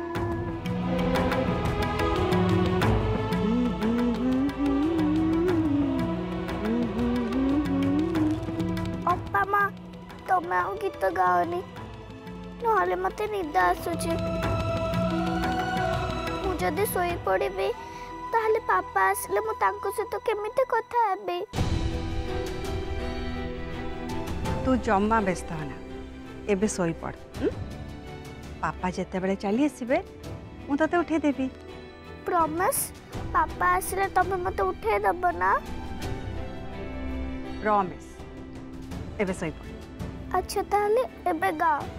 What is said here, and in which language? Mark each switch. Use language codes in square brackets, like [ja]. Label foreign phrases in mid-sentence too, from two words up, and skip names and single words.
[or] ଅପା ମାଁ ତୁମେ ଆଉ ଗୀତ ଗାଉନି ନହେଲେ ମତେ ନିଦ ଆସୁଛି ମୁଁ ଯଦି ଶୋଇ ପଡ଼ିବି ତାହେଲେ ପାପା ଆସିଲେ ମୁଁ ତାଙ୍କ ସହିତ କେମିତି କଥା ହେବି। ତୁ ଜମା ବ୍ୟସ୍ତ ହୁଅନା ଏବେ ଶୋଇ ପଡ଼। ପାପା ଯେତେ ବେଳେ ଚାଲି ଆସିବେ ମୁଁ ତତେ ଉଠେଇ ଦେବି। ପ୍ରମିସ ପାପା ଆସିଲେ ତମେ ମତେ ଉଠେଇ ଦେବ ନା। ପ୍ରମିସ ଏବେ ଶୋଇ ପଡ଼। ଅଚ୍ଛା ତାହେଲେ ଏବେ ଗାଅ।